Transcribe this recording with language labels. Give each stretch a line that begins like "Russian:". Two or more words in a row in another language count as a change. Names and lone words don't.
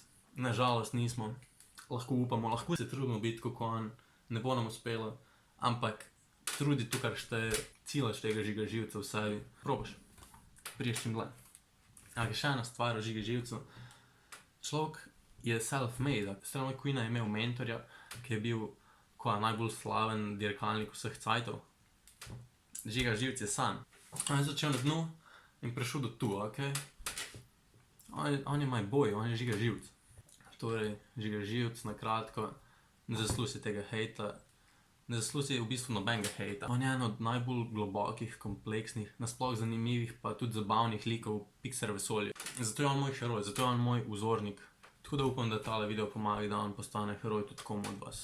Slovenian: Nažalost nismo, lahko upamo, lahko se trudimo biti kot on, ne bo nam uspelo, ampak trudi to, kar šteje, cilaš tega Žiga Živca v sebi. Probaš, priješ čim dlje. Ampak še ena stvar o Žiga Živcu. Človek je self-made, Freddie McQueena je imel mentorja, ki je bil najbolj slaven dirkalnik vseh cajtov. Žiga Živec je sam. On je začel na dnu in prišel do tu, ok? On je
English: my boy,
Slovenian: on je Žiga Živec. Torej, Žiga Živec, na kratko, ne zaslusi tega hejta, ne zaslusi v bistvu nobenega hejta. On je en od najbolj globokih, kompleksnih, nasploh zanimivih, pa tudi zabavnih likov Pixar vesolja. Zato je on moj heroj, zato je on moj vzornik. Tako da upam, da tale video pomaga, da on postane heroj tudi komu od vas.